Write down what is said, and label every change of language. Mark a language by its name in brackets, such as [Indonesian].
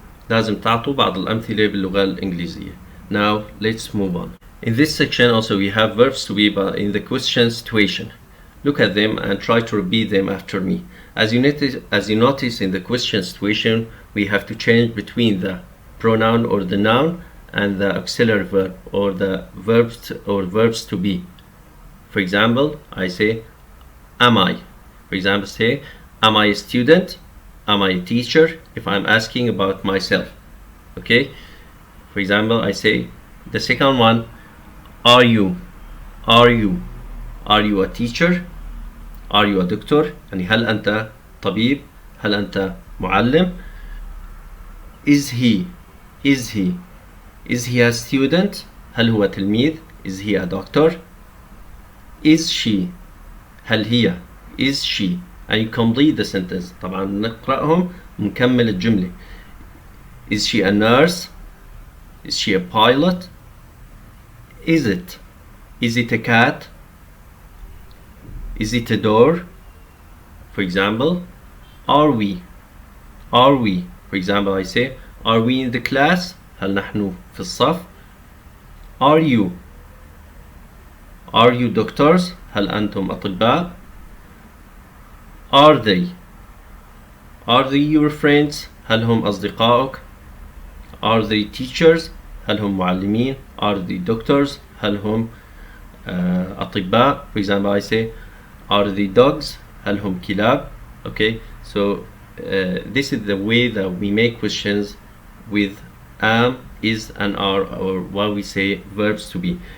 [Arabic] لازم تعطوا بعض الأمثلة باللغة الإنجليزية. [English] Now let's move on. In this section also we have verbs to be in the question situation. Look at them and try to repeat them after me. As you notice in the question situation, we have to change between the pronoun or the noun and the auxiliary verb or the verbs to be. For example, I say, am I? For example, say, am I a student? Am I a teacher? If I'm asking about myself. Okay? For example, I say, the second one, are you? Are you? Are you a teacher? Are you a doctor? [Arabic] يعني هل أنت طبيب؟ هل أنت معلم؟ [English] Is he? Is he? Is he a student? [Arabic] هل هو تلميذ؟ [English] Is he a doctor? Is she? [Arabic] هل هي؟ [English] Is she? and you complete the sentence. [Arabic] طبعا نقرأهم ونكمل الجملة. [English] Is she a nurse? Is she a pilot? Is it? Is it a cat? Is it a door? For example, are we? Are we? For example, I say, are we in the class? [Arabic] هل نحن في الصف? [English] Are you? Are you doctors? [Arabic] هل أنتم أطباء؟ [English] Are they? Are they your friends? [Arabic] هل هم أصدقائك؟ [English] Are they teachers? هل هم معلمين؟ Are they doctors? [Arabic] هل هم أطباء؟ [English] For example, I say, are they dogs? [Arabic] هل هم كلاب؟ [English] Okay, so this is the way that we make questions with am, is, and are, or what we say verbs to be.